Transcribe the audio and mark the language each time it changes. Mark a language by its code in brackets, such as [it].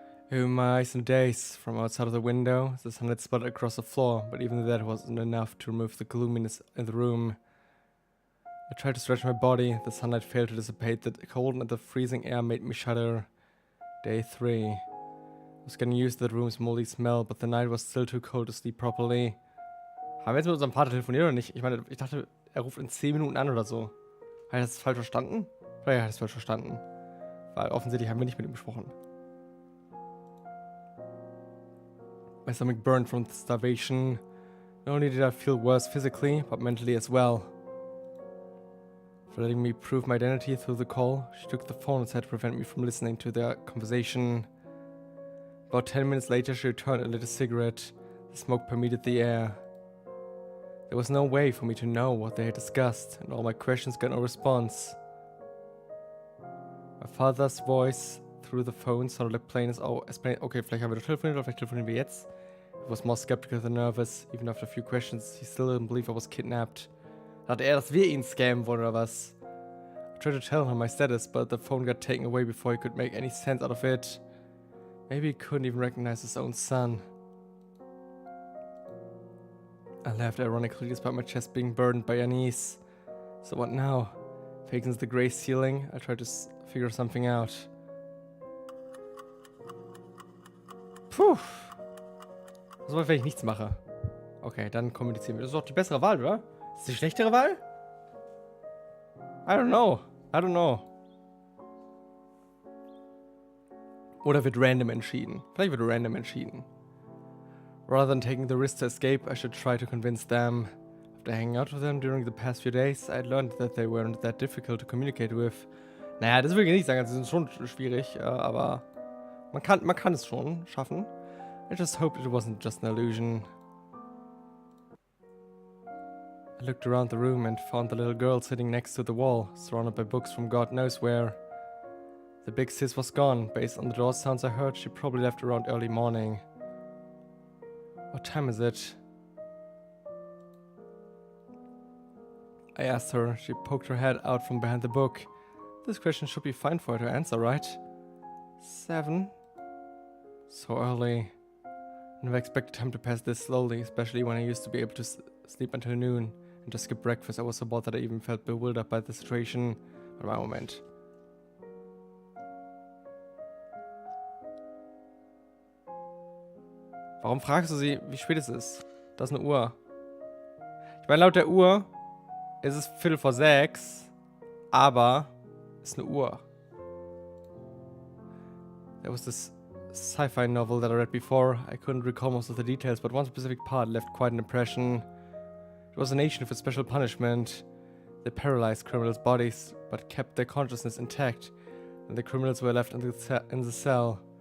[en] In my eyes and days, from outside of the window, the sunlight sputtered across the floor, but even that wasn't enough to remove the gloominess in the room. I tried to stretch my body, the sunlight failed to dissipate, the cold and the freezing air made me shudder. Day 3. I was getting used to the room's moldy smell, but the night was still too cold to sleep properly. [de] Haben wir jetzt mit unserem Vater telefoniert oder nicht? Ich meine, ich dachte, er ruft in 10 Minuten an oder so. Hat er das falsch verstanden? Vielleicht hat er das falsch verstanden. Weil offensichtlich haben wir nicht mit ihm gesprochen. [en] My stomach burned from the starvation. Not only did I feel worse physically, but mentally as well. For letting me prove my identity through the call, she took the phone and tried to prevent me from listening to their conversation. About 10 minutes later, she returned and lit a cigarette. The smoke permeated the air. There was no way for me to know what they had discussed, and all my questions got no response. My father's voice through the phone sounded like plain as plain. [de] Okay, vielleicht haben wir doch telefoniert, oder vielleicht telefonieren wir jetzt. [en] He was more skeptical than nervous. Even after a few questions, he still didn't believe I was kidnapped. [de] Dachte er, dass wir ihn scammen wollen, oder was? [en] I tried to tell him my status, but the phone got taken away before he could make any sense out of it. Maybe he couldn't even recognize his own son. I laughed ironically despite my chest being burdened by unease. So what now? Fake against the grey ceiling, I tried to figure something out. Puh. [de] Was soll, wenn ich nichts mache? Okay, dann kommunizieren wir. Das ist doch die bessere Wahl, oder? Ist das die schlechtere Wahl? [en] I don't know. I don't know. [de] Oder wird random entschieden? Vielleicht wird random entschieden. [en] Rather than taking the risk to escape, I should try to convince them. After hanging out with them during the past few days, I had learned that they weren't that difficult to communicate with. [de] Naja, das will ich nicht sagen, sie sind schon schwierig, aber man kann es schon schaffen. [en] I just hoped it wasn't just an illusion. I looked around the room and found the little girl sitting next to the wall, surrounded by books from God knows where. The big sis was gone. Based on the door sounds I heard, she probably left around early morning. What time is it? I asked her. She poked her head out from behind the book. This question should be fine for her to answer, right? 7? So early. I never expected time to pass this slowly, especially when I used to be able to sleep until noon and just skip breakfast. I was so bored that I even felt bewildered by the situation. [de] Aber Moment. Warum fragst du sie, wie spät es ist? Das ist eine Uhr. Ich meine, laut der Uhr ist es 5:45, aber es ist eine Uhr. [en] There was this sci-fi novel that I read before. I couldn't recall most of the details, but one specific part left quite an impression. It was a nation with special punishment. They paralyzed criminals' bodies, but kept their consciousness intact, and the criminals were left in the cell.